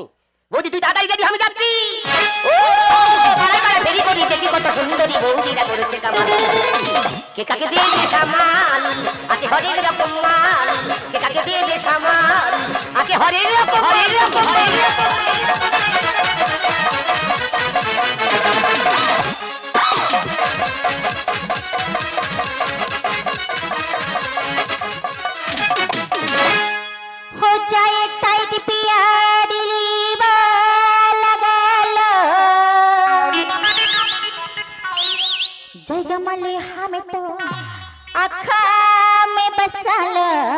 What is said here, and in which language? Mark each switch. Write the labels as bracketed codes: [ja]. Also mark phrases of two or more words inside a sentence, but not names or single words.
[bn] বৌদি তুই তাড়াতাড়ি যাবি, আমি যাচ্ছি। ও পাড়ায় পাড়ায় ফেরি করি, দেখি কত সুন্দরী বৌদিরা করেছে কামাল। কে কাকে দেবে সামাল, আছে হরেক রকম মাল। কে কাকে দেবে সামাল, আছে হরেক রকম, হরেক রকম, হরেক রকম। [hi] हो जाए टाइट प्यारी लगा लो जगह मले हमें तो आँखा में बसा लो